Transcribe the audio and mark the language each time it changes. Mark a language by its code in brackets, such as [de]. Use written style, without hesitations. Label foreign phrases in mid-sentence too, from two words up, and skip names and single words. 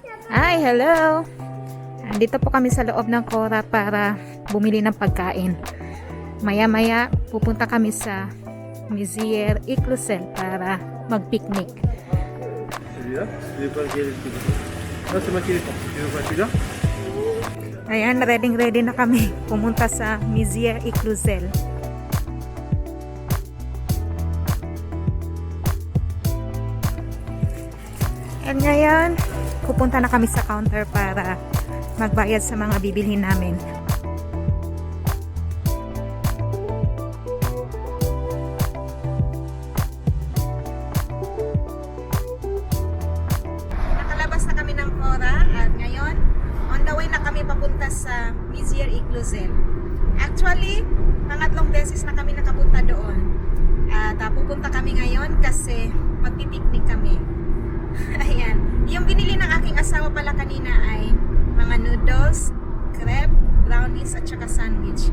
[en] Hi, hello! [tl] Dito po kami sa loob ng Cora para bumili ng pagkain. Maya-maya pupunta kami sa Mézières Éclosel para mag-picnic. [fr] Celui-là, je vais pas regarder le petit. Non, c'est moi qui l'ai pas. Tu veux pas celui-là? [tl] Ayan, ready na kami pumunta sa Mézières Éclosel. At ngayon, pupunta na kami sa counter para magbayad sa mga bibilhin namin. Nakalabas na kami ng Cora at ngayon, [en] on the way [tl] na kami papunta sa Mézières Éclosel. Actually, pangatlong beses na kami nakapunta doon. At pupunta kami ngayon kasi magpipiknik kami. Ayan. Yung binili ng aking asawa pala kanina ay mga [en] noodles, crepe, brownies [tl] at saka sandwich.